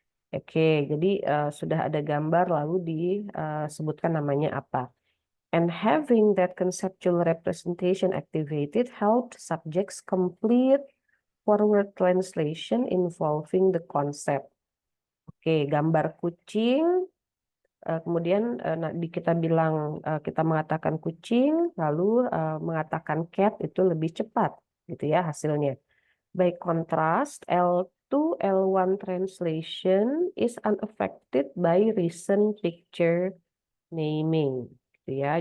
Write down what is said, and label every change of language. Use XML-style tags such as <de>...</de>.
<id>Oke, jadi sudah ada gambar lalu disebutkan namanya apa.</id> <en>And having that conceptual representation activated helped subjects complete forward translation involving the concept.</en> <id>Oke, gambar kucing, kemudian kita bilang kita mengatakan kucing, lalu mengatakan cat itu lebih cepat, gitu ya hasilnya.</id> <en>By contrast, L2, L1 translation is unaffected by recent picture naming,</en> <id>gitu ya.</id>